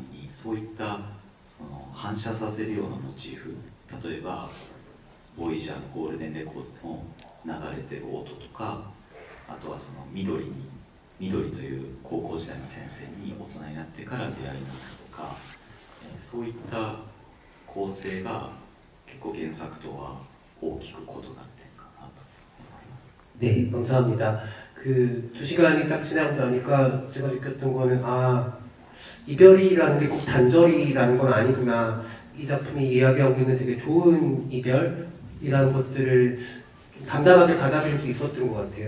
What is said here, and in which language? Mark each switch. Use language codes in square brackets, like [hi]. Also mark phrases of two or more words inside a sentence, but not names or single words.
[ja] に、そういったその反射させるようなモチーフ、例えばボイジャーのゴールデンレコードの流れてる音とか、あとはその緑という高校時代の先生に大人になってから出会い直すとか、そういった構成が結構原作とは大きく異なる点かなと思います。 [ko] 네, 감사합니다. 그 2시간이 딱 지나고 나니까 제가 느꼈던 거는 이별이라는 게 꼭 단절이라는 건 아니구나. 이 작품이 이야기하고 있는 되게 좋은 이별이라는 것들을 좀 담담하게 받아들일 수 있었던 것 같아요.